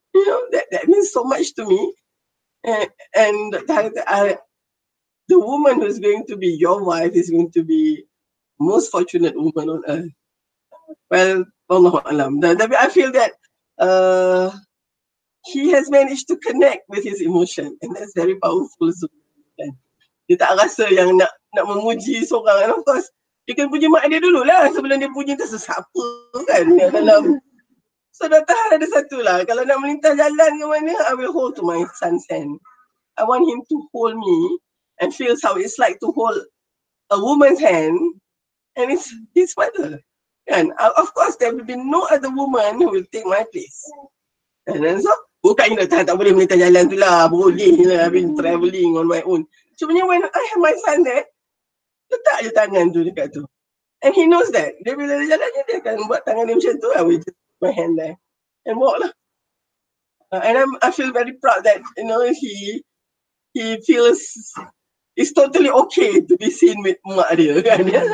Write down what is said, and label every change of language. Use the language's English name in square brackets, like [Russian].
[English] You know, that means so much to me. And the woman who's going to be your wife is going to be most fortunate woman on earth. Well, Allahu Alam. Tapi I feel that he has managed to connect with his emotion and that's very powerful. [Malay] So, dia tak rasa yang nak memuji seorang. And of course, dia kena puji mak dia dulu lah sebelum dia puji sesiapa kan dalam. So Dr. Hal ada satu lah. Kalau nak melintas jalan ke mana, [English] I will hold to my son's hand. I want him to hold me and feels how it's like to hold a woman's hand and it's his mother. And of course there will be no other woman who will take my place. [Malay] And then so, bukan tak boleh melintas jalan tu lah. [English] Boleh lah, I've been travelling on my own. Cuma when I have my son there, [Malay] letak je tangan tu dekat tu. [English] And he knows that. [Malay] Dia bila dia jalan dia akan buat tangan dia macam tu. [English] I will just put my hand there and walk [Malay] lah. [English] And I feel very proud that he feels it's totally okay to be seen with [Malay] mak dia kan.